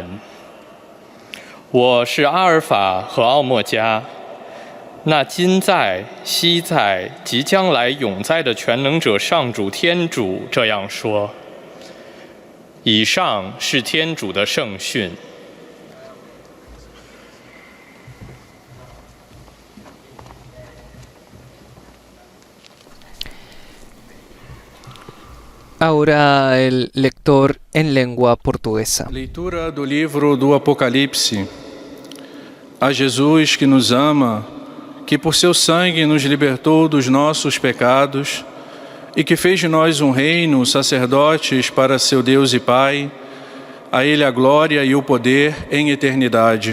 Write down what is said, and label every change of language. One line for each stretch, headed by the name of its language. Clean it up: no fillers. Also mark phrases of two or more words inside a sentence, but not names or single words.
Chinese: 我是阿尔法和奥莫加，那今在、昔在、即将来、永在的全能者上主天主这样说。以上是天主的圣训。
Spanish: Ahora el lector en lengua portuguesa.
Portuguese: Leitura do livro do Apocalipse. A Jesus que nos ama, que por seu sangue nos libertou dos nossos pecados e que fez de nós um reino, sacerdotes para seu Deus e Pai, a Ele a glória e o poder em eternidade.